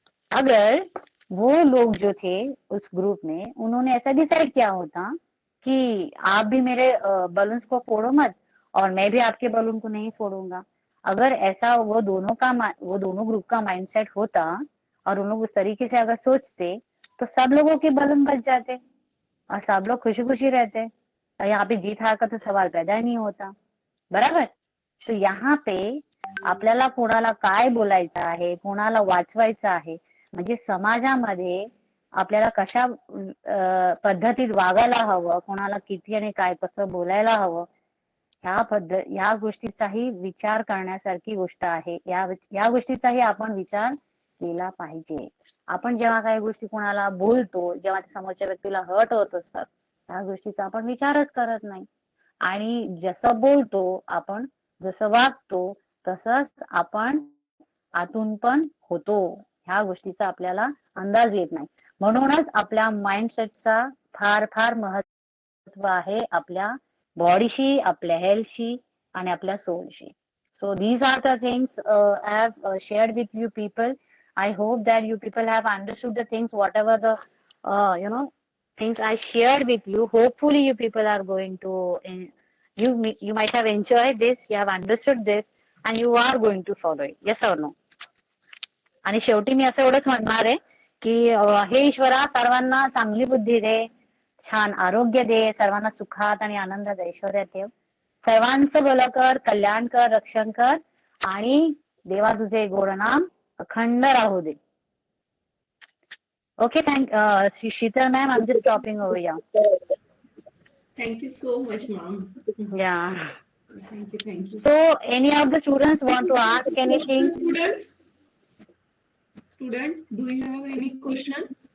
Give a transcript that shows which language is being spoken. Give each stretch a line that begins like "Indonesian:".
Hindi: अगर वो लोग जो थे उस ग्रुप में, उन्होंने ऐसा डिसाइड किया होता कि आप भी मेरे बलून्स को फोड़ो मत और मैं भी आपके बलून को नहीं फोड़ूंगा, अगर ऐसा वो दोनों ग्रुप का माइंडसेट होता और उन लोग उस तरीके से अगर सोचते, तो सब लोगों के बलून बच जाते और सब लोग खुशी खुशी रहते। और यहाँ पे जीत हार का तो सवाल पैदा ही नहीं होता, बराबर? तो यहाँ पे
Marathi: आपल्याला कोणाला काय बोलायचं आहे, कोणाला वाचवायचं आहे, म्हणजे समाजामध्ये आपल्याला कशा पद्धतीत वागायला हवं, कोणाला किती आणि काय कसं बोलायला हवं, ह्या गोष्टीचाही विचार करण्यासारखी गोष्ट आहे। या गोष्टीचाही आपण विचार केला पाहिजे। आपण जेव्हा काही गोष्टी कोणाला बोलतो, जेव्हा समोरच्या व्यक्तीला हर्ट होत असतात, त्या गोष्टीचा आपण विचारच करत नाही। आणि जसं बोलतो आपण, जसं वागतो, तसंच आपण आतून पण होतो, ह्या गोष्टीचा आपल्याला अंदाज येत नाही। म्हणूनच आपल्या माइंडसेटचा फार फार महत्व आहे आपल्या बॉडीशी, आपल्या हेल्थशी आणि आपल्या सोलशी.
English: So these are the things I have shared with you people. I hope that you people have understood the things, whatever the things I shared with you. Hopefully you people are going to you might have enjoyed this, you have understood this, and you are going to follow it. Yes or no?
Marathi: आणि शेवटी मी असं एवढंच म्हणणार आहे की हे ईश्वरा, सर्वांना चांगली बुद्धी दे, छान आरोग्य दे, सर्वांना सुखात आणि आनंदात ऐश्वर्यात ठेव, सर्वांचं भलं कर, कल्याण कर, रक्षण कर, आणि देवा तुझे गोड नाम अखंड राहू दे.
English: Okay, Sheetal ma'am, I'm just stopping over here. Thank you so much, ma'am. Yeah. Thank you, thank you. So, any of the students want to ask anything? Student, do you have any question?